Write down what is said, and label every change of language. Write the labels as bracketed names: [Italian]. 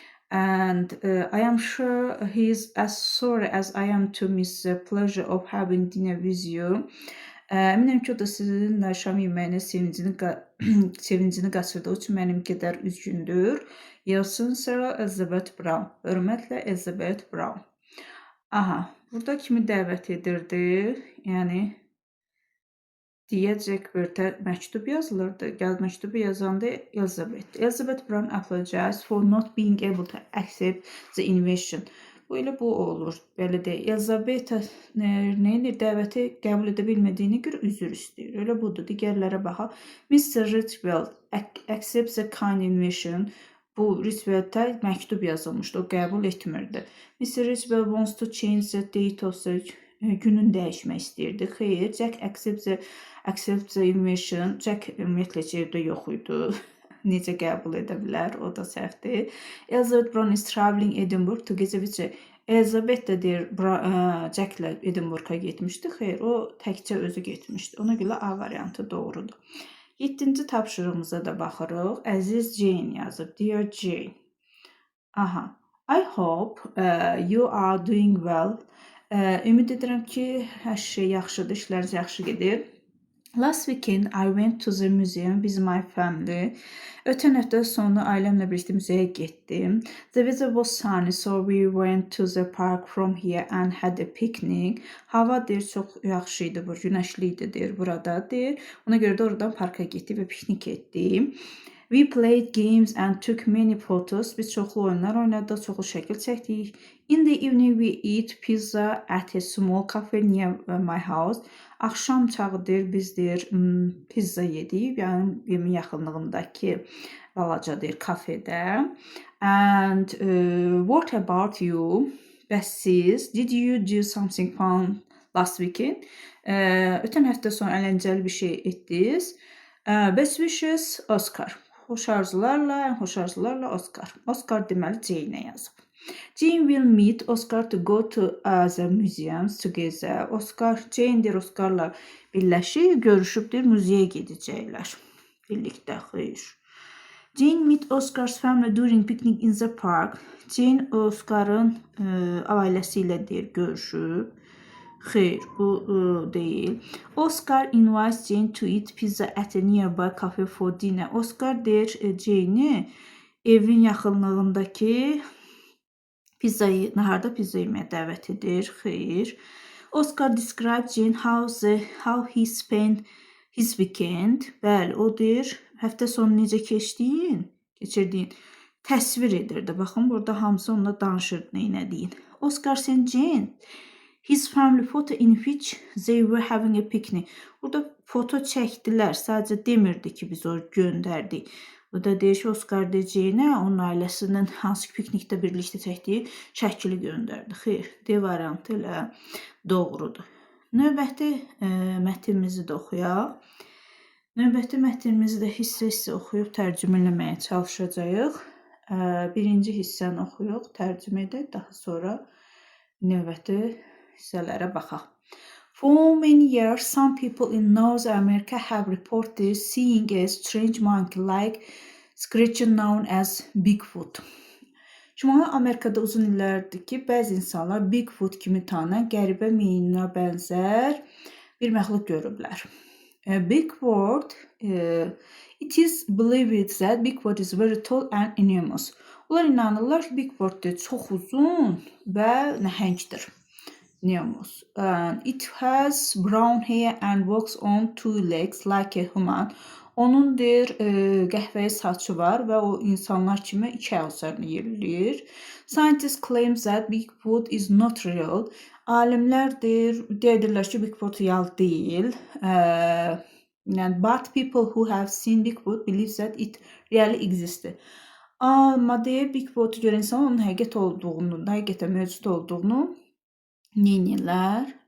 [English] And I am sure he is as sorry as I am to miss the pleasure of having dinner with you. [Azerbaijani] Əminəm ki, o da sizinlə şam yeməyinin sevincini qaçırdığı üçün mənim qədər üzgündür. Yazsın Sarah Elizabeth Brown. Hörmətlə Elizabeth Brown. Burada kimi dəvət edirdi? Yəni, deyəcək bir məktub yazılırdı. Məktubu yazanda Elizabeth. [English] Elizabeth Brown apologized for not being able to accept the invitation. [Azerbaijani] Bu ilə bu olur. Belə deyil. Elizabeth dəvəti qəbul edə bilmədiyini görə üzr istəyir. Elə budur. Digərlərə baxaq. [English] Mr. Ridgewell accepts the kind invitation. [Azerbaijani] Bu Ridgewell'də məktub yazılmışdı. O qəbul etmirdi. Mr. [English] Ridgewell wants to change the date of the [Azerbaijani] günün dəyişmək istəyirdi. Xeyr, [English] Jack accepts the invitation. [Azerbaijani] Jack ümumiyyətlə evdə yox idi. Necə qəbul edə bilər? O da səhvdir. [English] Elizabeth Brown is traveling Edinburgh to [Azerbaijani] gecə vicə. Elizabeth də deyir, Jacklə Edinburgh'a getmişdi. Xeyr, o təkcə özü getmişdi. Ona görə A variantı doğrudur. 7-ci tapşırığımıza da baxırıq. Əziz Jane yazıb. [English] Dear Jane. I hope you are doing well. [Azerbaijani] Ümid edirəm ki, hər şey yaxşıdır, işləriniz yaxşı gedir. [English] Last weekend I went to the museum with my family. [Azerbaijani] Ötən həftə sonu ailəmlə birlikdə müzəyə getdim. [English] The weather was sunny, so we went to the park from here and had a picnic. [Azerbaijani] Hava deyir, çox yaxşı idi, günəşli idi deyir, burada deyir. Ona görə də oradan parka getdik və piknik etdik. [English] We played games and took many photos. [Azerbaijani] Biz çoxlu oyunlar oynadıq, çoxlu şəkil çəkdik. [English] In the evening we eat pizza at a small cafe near my house. [Azerbaijani] Axşam çağıdır bizdir pizza yedik, yəni evimin yaxınlığındakı balaca kafedə. [English] And what about you? [Azerbaijani] Bəs siz? [English] Did you do something fun last weekend? [Azerbaijani] Ötən həftə sonu əyləncəli bir şey etdiniz. [English] Best wishes Oscar. [Azerbaijani] Xoş arzularla, ən xoş arzularla Oscar. Oscar deməli Jane-ə yazıb. Jane will meet Oscar to go to the museums together. Oscar, Jane deyir Oscarla birləşib, görüşübdir, muzeyə gedəcəklər. Birlikdə, xeyr. [English] Jane meet Oscar's family during picnic in the park. [Azerbaijani] Jane Oscar'ın ailəsi ilə deyir, görüşüb. Xeyr, bu deyil. [English] Oscar invites Jane to eat pizza at a nearby cafe for dinner. [Azerbaijani] Oscar deyir Jane'i evin yaxınlığındakı naharda pizza yeməyə dəvət edir. Xeyr. [English] Oscar describes Jane how he spent his weekend. [Azerbaijani] Bəli, o deyir həftə sonu necə keçirdiyin təsvir edirdi. Baxın, burada hamısı onunla danışır nə deyin. [English] Oscar sent Jane his family photo in which they were having a picnic. [Azerbaijani] Burada foto çəkdilər. Sadəcə demirdi ki, biz o göndərdik. Bu da deyir ki, Oscar deyəcəyinə onun ailəsinin hansı ki piknikdə birlikdə çəkdiyi şəkili göndərdi. Xeyr, D variantı ilə doğrudur. Növbəti mətnimizi də oxuyaq. Növbəti mətnimizi də hissə-hissə oxuyub tərcümə eləməyə çalışacağıq. Birinci hissəni oxuyuq, tərcümə edək, daha sonra növbəti hissələrə baxaq. [English] For many years, some people in North America have reported seeing a strange monkey-like creature known as Bigfoot. [Azerbaijani] Şimali Amerikada uzun illərdir ki, bəzi insanlar Bigfoot kimi tanınan qəribə meyinə bənzər bir məxluq görüblər. [English] Bigfoot, it is believed that Bigfoot is very tall and enormous. [Azerbaijani] Onlar inanırlar ki, Bigfoot çox uzun və nəhəngdir. [English] Enormous. It has brown hair and walks on two legs like a human. [Azerbaijani] Onun qəhvəyi saçı var və o insanlar kimi iki ayaq üzərində yerləyir. [English] Scientists claim that Bigfoot is not real. [Azerbaijani] Alimlər deyirlər ki, Bigfoot real deyil. [English] But people who have seen Bigfoot believe that it really existed. [Azerbaijani] Amma Bigfoot görən insan onun həqiqətən mövcud olduğunu neynirlər?